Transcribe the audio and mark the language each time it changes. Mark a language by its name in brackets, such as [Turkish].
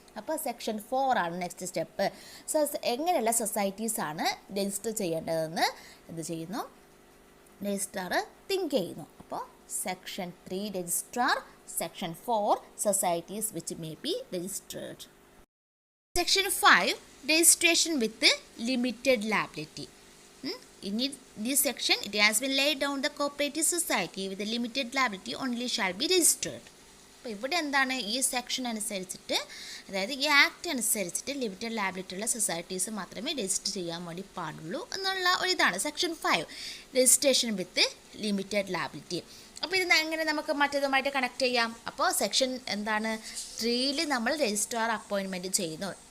[Malayalam] അപ്പോൾ സെക്ഷൻ 4 ആണ് next step. So എങ്ങനെയുള്ള സൊസൈറ്റീസാണ് രജിസ്റ്റർ ചെയ്യേണ്ടതെന്ന് എന്ത് ചെയ്യുന്നു? രജിസ്ട്രാർ തിങ്ക് ചെയ്യുന്നു. അപ്പോൾ section 3 registrar, [English] Section 4 societies which may be registered. Section 5 registration with limited liability. In this section it has been laid down the cooperative society with a limited liability only shall be registered. [Malayalam] അപ്പോൾ ഇവിടെ എന്താണ്? ഈ section അനുസരിച്ചിട്ട്, അതായത് ഈ act അനുസരിച്ചിട്ട് limited liability ഉള്ള societies മാത്രമേ രജിസ്റ്റർ ചെയ്യാൻ വേണ്ടി പാടുള്ളൂ എന്നുള്ള ഒരിതാണ് [English] Section 5 registration with limited liability. [Malayalam] അപ്പോൾ ഇത് എങ്ങനെ നമുക്ക് മറ്റേതുമായിട്ട് കണക്ട് ചെയ്യാം? അപ്പോൾ സെക്ഷൻ എന്താണ്? 3 നമ്മൾ രജിസ്ട്രാർ അപ്പോയിൻമെൻറ്റ് ചെയ്യുന്നു.